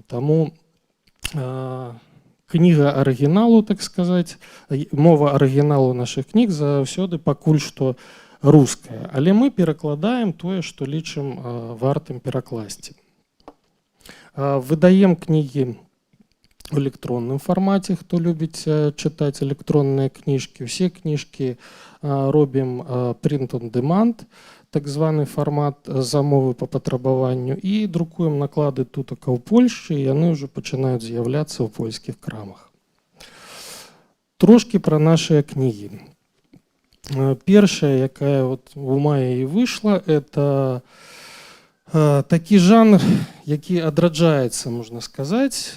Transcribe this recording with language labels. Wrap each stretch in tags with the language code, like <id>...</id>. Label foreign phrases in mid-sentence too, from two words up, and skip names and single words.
<be>Таму кніга арыгіналу, так сказаць, мова арыгіналу нашых кніг заўсёды пакуль што руская, але мы перакладаем тое, што лічым вартым перакласці. Выдаем кнігі в электронным фармаце, хто любіць чытаць электронныя кніжкі. Усе кніжкі робім</be> <en>print on demand,</en> <be>так званы фармат замовы па патрабаванню, і друкуем наклады тутака ў Польшчы, і яны ўжо пачынаюць з'яўляцца ў польскіх крамах. Трошкі пра нашыя кнігі. Першая, якая вот у маі і выйшла, это такі жанр, які адраджаецца, можна сказаць.</be>